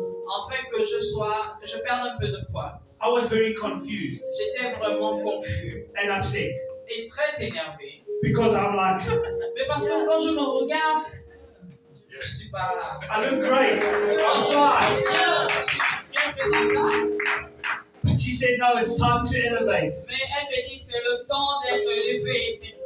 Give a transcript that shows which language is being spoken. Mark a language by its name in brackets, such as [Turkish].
[French] afin que je perde un peu de poids. [English] I was very confused [French] J'étais vraiment confus [English] and upset [French] et très énervé. [English] because I'm like, [French] Mais parce que quand je me regarde, je suis pas... [English] I look great, [French] Quand [English] I'm [French] je [English] fine. [French] suis bien présentable, [English] But she said, no, it's time to elevate. [French] mais elle me dit c'est le temps d'être élevé.